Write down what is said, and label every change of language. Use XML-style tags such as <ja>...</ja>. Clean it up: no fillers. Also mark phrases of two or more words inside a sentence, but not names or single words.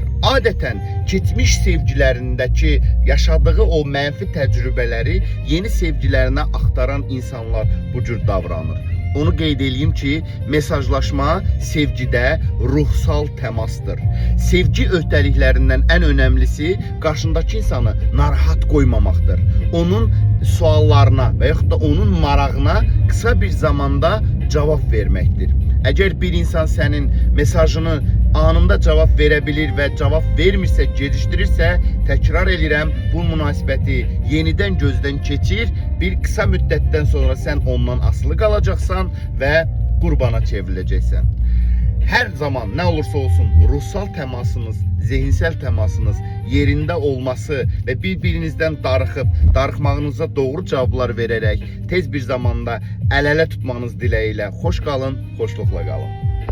<az>Adətən keçmiş sevgilərindəki yaşadığı o mənfi təcrübələri yeni sevgilərinə axtaran insanlar bu cür davranır. Onu qeyd edeyim ki, mesajlaşma sevgidə ruhsal təmasdır. Sevgi öhdəliklərindən ən önəmlisi qarşındakı insanı narahat qoymamaqdır. Onun suallarına və yaxud da onun marağına</az> <tr>kısa bir zamanda cevap vermektir.</tr> <az>Əgər bir insan sənin mesajını anında</az> <tr>cevap verebilir</tr> <az>və cevap vermirsə, gecikdirirsə, təkrar edirəm, bu münasibəti yenidən gözdən keçir. Bir kısa müddətdən sonra sən ondan asılı qalacaqsan və qurbana çevriləcəksən.</az> <tr>Her zaman ne olursa olsun ruhsal temasınız, zihinsel temasınız yerinde olması ve birbirinizden darıxmağınıza doğru cevaplar vererek tez bir zamanda el-ele tutmanız dileğiyle. Hoş kalın, hoşlukla kalın.</tr>